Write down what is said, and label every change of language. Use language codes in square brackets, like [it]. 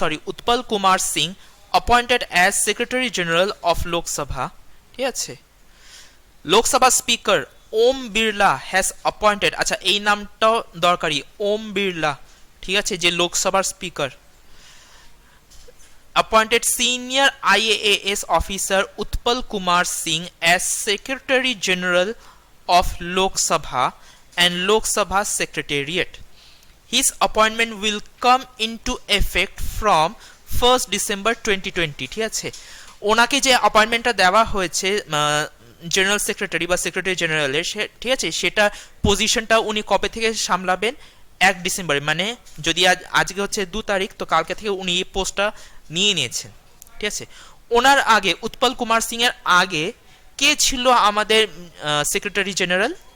[en] Utpal Kumar Singh appointed as Secretary General of Lok Sabha। [bn] ঠিক আছে, Lok Sabha speaker Om Birla [en] has appointed, [bn] আচ্ছা এই নামটাও দরকারি, ওম বিড়লা। ঠিক আছে, যে লোকসভার speaker, [en] appointed senior IAS officer Utpal Kumar Singh as Secretary General of Lok Sabha and Lok Sabha Secretariat। His appointment will come into effect from 1st December 2020। [bn] ঠিক আছে, ওনাকে যে অ্যাপয়েন্টমেন্টটা দেওয়া হয়েছে জেনারেল সেক্রেটারি বা সেক্রেটারি জেনারেলের, ঠিক আছে, সেটা পজিশনটা উনি কবে থেকে সামলাবেন, 1 ডিসেম্বর, মানে যদি আজকে হচ্ছে 2 তারিখ, তো কালকে থেকে উনি এই পোস্টটা নিয়ে নিয়েছেন। ঠিক আছে, ওনার আগে উৎপল কুমার সিং এর আগে কে ছিল আমাদের সেক্রেটারি জেনারেল?